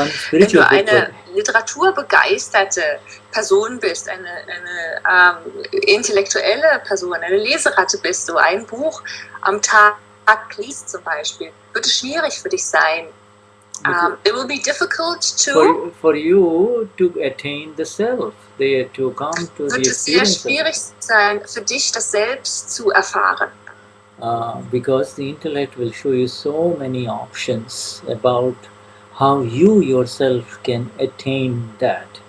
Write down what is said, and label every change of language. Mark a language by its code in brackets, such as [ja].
[de] Wenn du eine literaturbegeisterte Person bist, eine intellektuelle Person, eine Leseratte bist, du ein Buch am Tag liest zum Beispiel, wird es schwierig für dich sein. [en] It will be difficult for you to attain the self, to come to the experience. [de] Wird es sehr schwierig sein für dich, das Selbst zu erfahren. [en] Because the intellect will show you so many options about how you yourself can attain that.